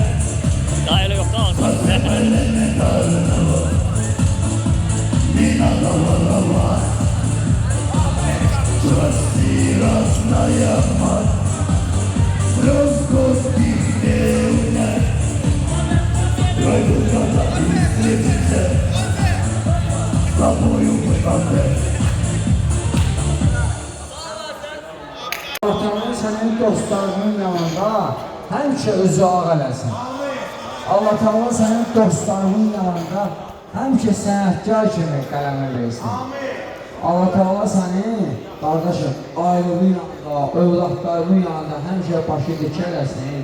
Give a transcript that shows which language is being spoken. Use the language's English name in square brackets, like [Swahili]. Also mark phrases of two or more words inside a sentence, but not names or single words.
[Turkish] Daha öyle yok, daha az. [Russian] элементарного. Не надо воровать. Прости, родная мать, слез горьких не унять. Пройдут года и встретимся с тобою мы опять. [Azerbaijani] Allah sənin dostlarının yanında həmişə özü ağ eləsin. Allah Teala sənin dostlarının yanında həmişə sənətkar kimi qələmə versin. Allah Teala səni, qardaşım, ailinin yanında, övladlarının yanında həmişə başı dik eləsin.